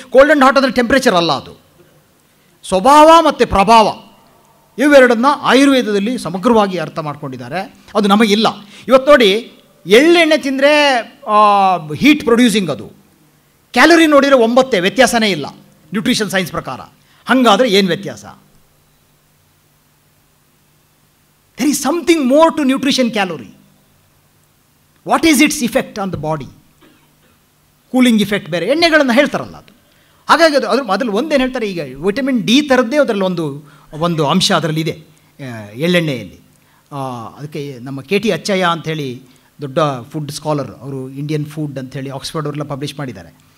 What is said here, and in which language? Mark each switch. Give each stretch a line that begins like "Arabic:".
Kannada: Cold and hot ಅಂದರೆ temperature ಅಲ್ಲ, ಅದು ಸ್ವಭಾವ ಮತ್ತು ಪ್ರಭಾವ, ಇವೆರಡನ್ನು ಆಯುರ್ವೇದದಲ್ಲಿ ಸಮಗ್ರವಾಗಿ ಅರ್ಥ ಮಾಡ್ಕೊಂಡಿದ್ದಾರೆ. ಅದು ನಮಗಿಲ್ಲ. ಇವತ್ತು ನೋಡಿ, ಎಳ್ಳೆಣ್ಣೆ ತಿಂದರೆ ಹೀಟ್ ಪ್ರೊಡ್ಯೂಸಿಂಗ್, ಅದು ಕ್ಯಾಲೋರಿ ನೋಡಿದರೆ 9, ವ್ಯತ್ಯಾಸನೇ ಇಲ್ಲ ನ್ಯೂಟ್ರಿಷನ್ ಸೈನ್ಸ್ ಪ್ರಕಾರ. ಹಾಗಾದರೆ ಏನು ವ್ಯತ್ಯಾಸ?
English: there is something more to nutrition calorie. What is its effect on the body?
Kannada: Cooling effect ಬೇರೆ ಎಣ್ಣೆಗಳನ್ನು ಹೇಳ್ತಾರಲ್ಲ ಅದು. ಹಾಗಾಗಿ ಅದ್ರ ಮೊದಲು ಒಂದೇನು ಹೇಳ್ತಾರೆ, ಈಗ ವಿಟಮಿನ್ ಡಿ ಥರದ್ದೇ ಅದರಲ್ಲಿ ಒಂದು ಅಂಶ ಅದರಲ್ಲಿದೆ ಎಳ್ಳೆಣ್ಣೆಯಲ್ಲಿ. ಅದಕ್ಕೆ ನಮ್ಮ KT ಅಚ್ಚಯ್ಯ ಅಂಥೇಳಿ ದೊಡ್ಡ ಫುಡ್ ಸ್ಕಾಲರ್, ಅವರು ಇಂಡಿಯನ್ ಫುಡ್ ಅಂಥೇಳಿ ಆಕ್ಸ್ಫರ್ಡ್ ಅವರೆಲ್ಲ ಪಬ್ಲಿಷ್ ಮಾಡಿದ್ದಾರೆ.